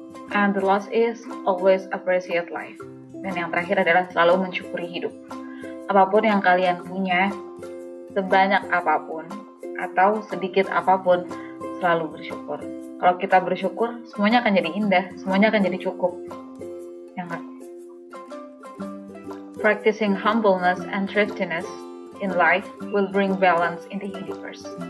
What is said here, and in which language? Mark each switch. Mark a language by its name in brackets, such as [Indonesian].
[English] And the last is always appreciate life. [Indonesian] Dan yang terakhir adalah selalu mensyukuri hidup. Apapun yang kalian punya, sebanyak apapun atau sedikit apapun, selalu bersyukur. Kalau kita bersyukur, semuanya akan jadi indah, semuanya akan jadi cukup. Ya nggak? [English] Practicing humbleness and thriftiness in life will bring balance in the universe.